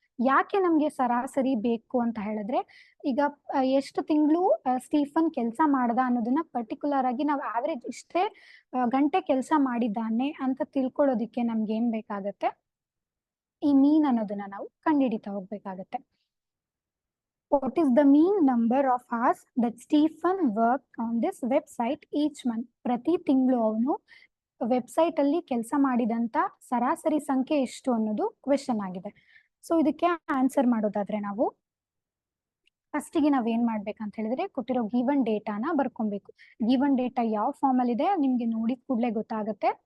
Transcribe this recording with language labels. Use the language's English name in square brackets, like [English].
[Kannada] ಯಾಕೆ ನಮ್ಗೆ ಸರಾಸರಿ ಬೇಕು ಅಂತ ಹೇಳಿದ್ರೆ, ಈಗ ಎಷ್ಟು ತಿಂಗಳು ಸ್ಟೀಫನ್ ಕೆಲಸ ಮಾಡ್ದ ಅನ್ನೋದನ್ನ ಪರ್ಟಿಕ್ಯುಲರ್ ಆಗಿ ನಾವು ಆವ್ರೇಜ್ ಇಷ್ಟೇ ಗಂಟೆ ಕೆಲಸ ಮಾಡಿದ್ದಾನೆ ಅಂತ ತಿಳ್ಕೊಳ್ಳೋದಿಕ್ಕೆ ನಮ್ಗೆ ಏನ್ ಬೇಕಾಗತ್ತೆ, ಈ ಮೀನ್ ಅನ್ನೋದನ್ನ ನಾವು ಕಂಡುಹಿಡಿತಾ ಹೋಗ್ಬೇಕಾಗತ್ತೆ. [English] What is the mean number of hours that Stephen worked on this website each month? [Kannada] ಪ್ರತಿ ತಿಂಗಳು ಅವನು ವೆಬ್ಸೈಟ್ ಅಲ್ಲಿ ಕೆಲಸ ಮಾಡಿದಂತ ಸರಾಸರಿ ಸಂಖ್ಯೆ ಎಷ್ಟು ಅನ್ನೋದು ಕ್ವೆಶನ್ ಆಗಿದೆ. ಸೊ ಇದಕ್ಕೆ ಆನ್ಸರ್ ಮಾಡೋದಾದ್ರೆ ನಾವು ಫಸ್ಟಿಗೆ ನಾವೇನ್ ಮಾಡ್ಬೇಕಂತ ಹೇಳಿದ್ರೆ, ಕೊಟ್ಟಿರೋ ಗಿವನ್ ಡೇಟಾನ ಬರ್ಕೊಬೇಕು. ಗಿವನ್ ಡೇಟಾ ಯಾವ ಫಾರ್ಮ್ ಅಲ್ಲಿ ಇದೆ ನಿಮ್ಗೆ ನೋಡಿದ ಕೂಡಲೇ ಗೊತ್ತಾಗುತ್ತೆ.